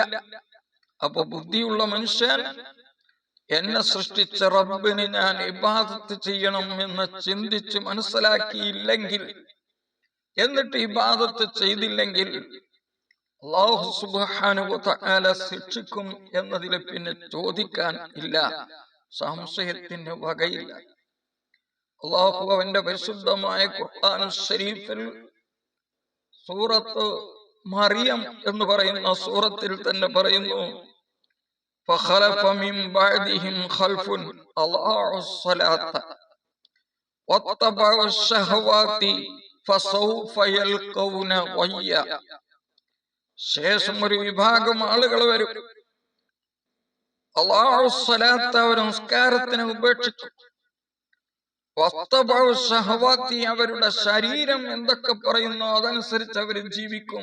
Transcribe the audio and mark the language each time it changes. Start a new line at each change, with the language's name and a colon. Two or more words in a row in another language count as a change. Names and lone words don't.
Malayalam: അപ്പൊ ബുദ്ധിയുള്ള മനുഷ്യൻ എന്നെ സൃഷ്ടിച്ച റബ്ബിന് ഞാൻ ഇബാദത്ത് ചെയ്യണം എന്ന് ചിന്തിച്ച് മനസ്സിലാക്കിയില്ലെങ്കിൽ, എന്നിട്ട് ഇബാദത്ത് ചെയ്തില്ലെങ്കിൽ
Arabic: الله سبحانه وتعالى
Malayalam: ശിക്ഷിക്കും എന്നതിൽ പിന്നെ ചോദിക്കാൻ ഇല്ല, സംശയത്തിന് വകയില്ല. അല്ലാഹു അവന്റെ പരിശുദ്ധമായ ഖുർആനുൽ ശരീഫിൽ സൂറത്ത് മറിയം എന്ന് പറയുന്ന സൂറത്തിൽ തന്നെ പറയുന്നു,
Arabic: فخلف من بعدهم خلف أضاعوا الصلاة واتبعوا الشهوات فسوف يلقون غيا.
Malayalam: ശേഷം ഒരു വിഭാഗം ആളുകൾ വരും, അല്ലാഹു സ്വലാത്ത്, അവർ നമസ്കാരത്തിനെ ഉപേക്ഷിച്ചു.
Arabic: واتبعوا الشهوات,
Malayalam: അവരുടെ ശരീരം എന്തൊക്കെ പറയുന്നു അതനുസരിച്ച് അവർ ജീവിക്കും.